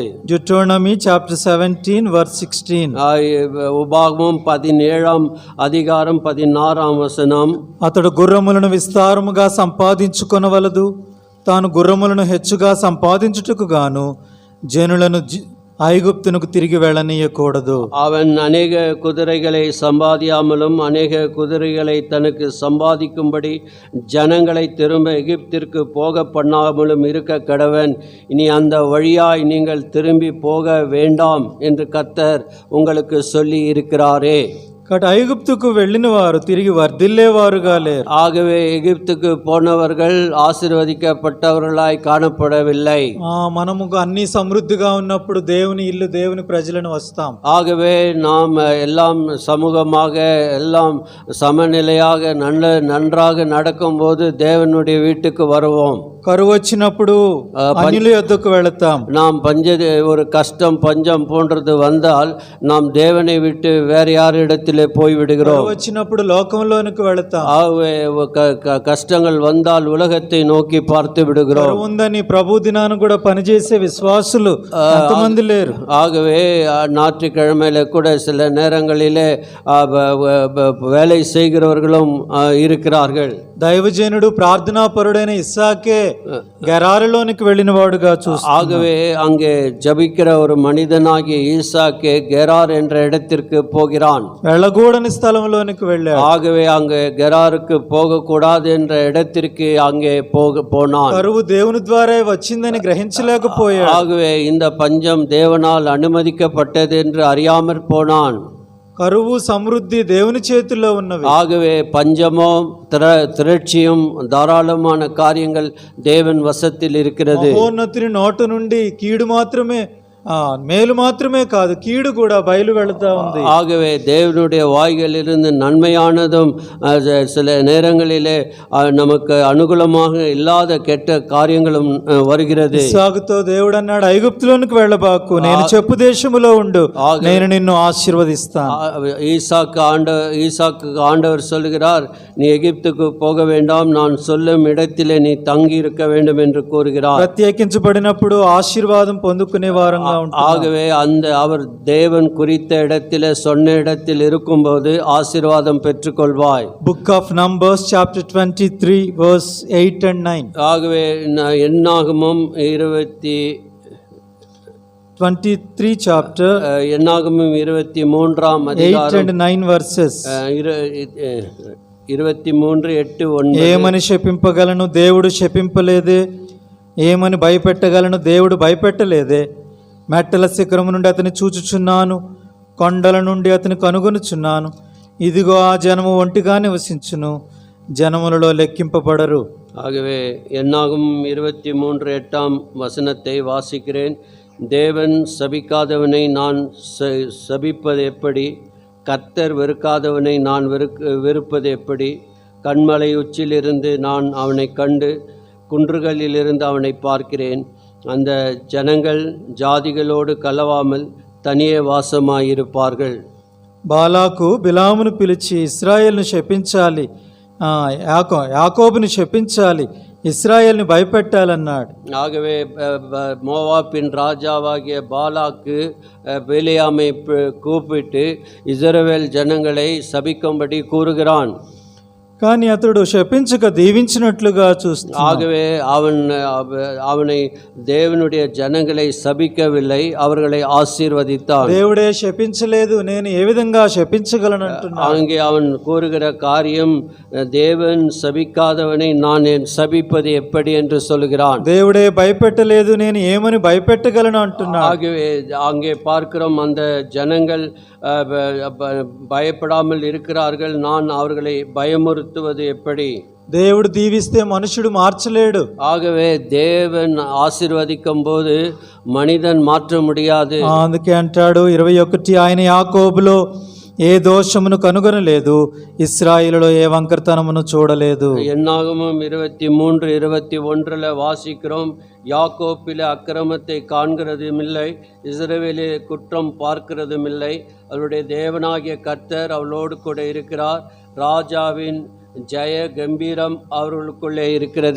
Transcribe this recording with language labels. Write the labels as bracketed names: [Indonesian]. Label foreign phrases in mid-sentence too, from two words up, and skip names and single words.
[English] Deuteronomy chapter 17 verse 16. [Tamil] உபாகமம் 17ஆம் அதிகாரம் 16ஆம் வசனம். [Telugu] అతడు గుర్రములను విస్తారముగా సంపాదించుకొనవలదు, తాను గుర్రములను హెచ్చుగా సంపాదించుటకు గాను జనులను ఐగుప్తునకు తిరిగి వెళ్ళనీయకూడదు. [Tamil] அவன் அநேக குதிரைகளை சம்பாதியாமலும் அநேக குதிரைகளை தனக்கு சம்பாதிக்கும்படி ஜனங்களை திரும்ப எகிப்திற்கு போக பண்ணாமலும் இருக்க கடவன். இனி அந்த வழியாய் நீங்கள் திரும்பி போக வேண்டாம் என்று கர்த்தர் உங்களுக்கு சொல்லி இருக்கிறாரே. [Telugu] కాబట్టి ఐగుప్తుకు వెళ్ళిన వారు తిరిగి వర్ధిల్లేవారుగా లేరు. [Tamil] ஆகவே எகிப்துக்கு போனவர்கள் ஆசீர்வதிக்கப்பட்டவர்களாய் காணப்படவில்லை. [Telugu] మనము అన్ని సమృద్ధిగా ఉన్నప్పుడు దేవుని ఇల్లు దేవుని ప్రజలను వస్తాం. [Tamil] ஆகவே நாம் எல்லாம் சமூகமாக எல்லாம் சமநிலையாக நன்றாக நடக்கும்போது தேவனுடைய வீட்டுக்கு வருவோம். [Telugu] కరువు వచ్చినప్పుడు అన్యుల యొద్దకు వెళతాం. [Tamil] நாம் ஒரு கஷ்டம் பஞ்சம் போன்றது வந்தால் நாம் தேவனை விட்டு வேற யார் இடத்திலே போய் விடுகிறோம். [Telugu] వచ్చినప్పుడు లోకంలోనికి వెళతాం. [Tamil] కష్టங்கள் வந்தால் உலகத்தை நோக்கி பார்த்து விடுகிறோம். [Telugu] ఉందని ప్రభు దినాన కూడా పనిచేసే విశ్వాసులు ఎంతమంది లేరు. [Tamil] ஆகவே ஞாயிற்றுக்கிழமையில கூட சில நேரங்களிலே வேலை செய்கிறவர்களும் இருக்கிறார்கள். [Telugu] దైవజనుడు ప్రార్థనాపరుడైన ఇస్సాకే గెరారులోనికి వెళ్ళిన వాడుగా చూస్తాం. [Tamil] ஆகவே அங்கே ஜபிக்கிற ஒரு மனிதனாகிய ஈசாக்கே கெரார் என்ற இடத்திற்கு போகிறான். [Telugu] వెళ్ళకూడని స్థలంలోనికి వెళ్ళాడు. [Tamil] ஆகவே அங்கே கெராருக்கு போகக்கூடாது என்ற இடத்திற்கு அங்கே போனான். [Telugu] కరువు దేవుని ద్వారా వచ్చిందని గ్రహించలేకపోయాడు. [Tamil] ஆகவே இந்த பஞ்சம் தேவனால் அனுமதிக்கப்பட்டது என்று அறியாமற் போனான். [Telugu] కరువు సమృద్ధి దేవుని చేతుల్లో ఉన్నవి. [Tamil] ஆகவே பஞ்சமும் திரட்சியும் தாராளமான காரியங்கள் தேவன் வசத்தில் இருக்கிறது. [Telugu] మహోన్నతుని నోట నుండి కీడు మాత్రమే మేలు మాత్రమే కాదు, కీడు కూడా బయలు వెళుతా ఉంది. [Tamil] ஆகவே தேவனுடைய வாய்களிலிருந்து நன்மையானதும் சில நேரங்களிலே நமக்கு అనుకూలமாக இல்லாத கெட்ட காரியங்களும் வருகிறது. [Telugu] ఇస్సాకుతో దేవుడు అన్నాడు, ఐగుప్తులోనికి వెళ్ళబాకు, నేను చెప్పు దేశములో ఉండు, నేను నిన్ను ఆశీర్వదిస్తాను. [Tamil] ஈசாக்கு ஆண்டவர் சொல்கிறார், நீ எகிப்துக்கு போக வேண்டாம், நான் சொல்லும் இடத்திலே நீ தங்கி இருக்க வேண்டும் என்று கூறுகிறார். [Telugu] ప్రత్యేకించబడినప్పుడు ఆశీర్వాదం పొందుకునే వారంగా. [Tamil] ஆகவே அவர் தேவன் குறித்த இடத்திலே சொன்ன இடத்தில் இருக்கும்போது ஆசீர்வாதம் பெற்றுக்கொள்வாய். [English] Book of Numbers chapter 23 verse 8 and 9. [Tamil] ஆகவே என்னாகமம் [English] 23 chapter [Tamil] என்னாகமம் 23ஆம் அதிகாரம் 8 [English] and 9 verses. 23 8 9. [Telugu] ఏమని శపింపగలను, దేవుడు శపింపలేదే. ఏమని భయపెట్టగలను, దేవుడు భయపెట్టలేదే. మెట్టల శిఖరము నుండి అతని చూచుచున్నాను, కొండల నుండి అతని కనుగొనుచున్నాను. ఇదిగో ఆ జనము ఒంటిగా నివసించును, జనములలో లెక్కింపబడరు. [Tamil] ஆகவே என்னாகும் 23 8ஆம் வசனத்தை வாசிக்கிறேன். தேவன் சபிக்காதவனை நான் சபிப்பது எப்படி? கர்த்தர் வெறுக்காதவனை நான் வெறுப்பது எப்படி? கண்மலை உச்சிலிருந்து நான் அவனை கண்டு குன்றுகளிலிருந்து அவனை பார்க்கிறேன். அந்த ஜனங்கள் ஜாதிகளோடு கலவாமல் தனியே வாசமாயிருப்பார்கள். [Telugu] బాలాకు బిలామును పిలిచి ఇశ్రాయేలును శపించాలి, యాకోబుని శపించాలి, ఇశ్రాయేల్ని భయపెట్టాలన్నాడు. [Tamil] ஆகவே மோவாப்பின் ராஜாவாகிய பாலாக்கு பிலேயாமை கூப்பிட்டு இஸ்ரவேல் ஜனங்களை சபிக்கும்படி கூறுகிறான். [Telugu] కానీ అతడు శపించక దీవించినట్లుగా చూస్తున్నాడు. [Tamil] ஆகவே அவனை தேவனுடைய ஜனங்களை சபிக்கவில்லை, அவர்களை ஆசீர்வதித்தான். [Telugu] దేవుడే శపించలేదు, నేను ఏ విధంగా శపించగలను అంటున్నాడు. [Tamil] அங்கே அவன் கூறுகிற காரியம், தேவன் சபிக்காதவனை நான் சபிப்பது எப்படி என்று சொல்கிறான். [Telugu] దేవుడే భయపెట్టలేదు, నేను ఏమని భయపెట్టగలను అంటున్నాడు. [Tamil] ஆகவே அங்கே பார்க்கிறோம், அந்த ஜனங்கள் பயப்படாமல் இருக்கிறார்கள், நான் அவர்களை பயமுறுத்துவது எப்படி? [Telugu] దేవుడు దీవిస్తే మనుషుడు మార్చలేడు. [Tamil] ஆகவே தேவன் ஆசీర్వదిக்கும் போது మనిదన్ மாற்ற முடியாது. [Telugu] అందుకే అంటాడు 21, ఆయన యాకోబులో ఏ దోషమును కనుగొనలేదు, ఇశ్రాయేలులో ఏ వంకరతనమును చూడలేదు. [Tamil] என்னாகமம் 23:21 வாசிக்கிறோம், யாக்கோப்பிலே அக்கிரமத்தை காண்கிறதுமில்லை, இஸ்ரவேலே குற்றம் பார்க்கிறதுமில்லை, அவருடைய தேவனாகிய கர்த்தர் அவளோடு கூட இருக்கிறார், ராஜாவின் ஜெய கம்பீரம் அவர்களுக்குள்ளே இருக்கிறது.